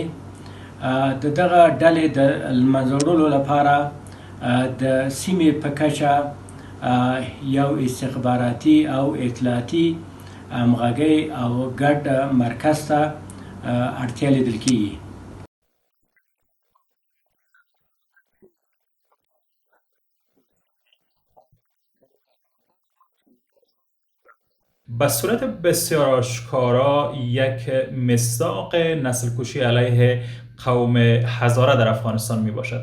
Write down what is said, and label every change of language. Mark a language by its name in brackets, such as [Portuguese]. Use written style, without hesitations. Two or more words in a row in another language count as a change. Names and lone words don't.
[Pashto] د دغه ډلې د منځه وړلو لپاره د سیمې په کچه یو استخباراتي او اطلاعاتي همغږۍ او ګډ مرکز ته اړتیا لیدل کېږي. [Persian] به صورت بسیار آشکارا یک مصداق نسل کشی علیه قوم هزاره در افغانستان می باشد.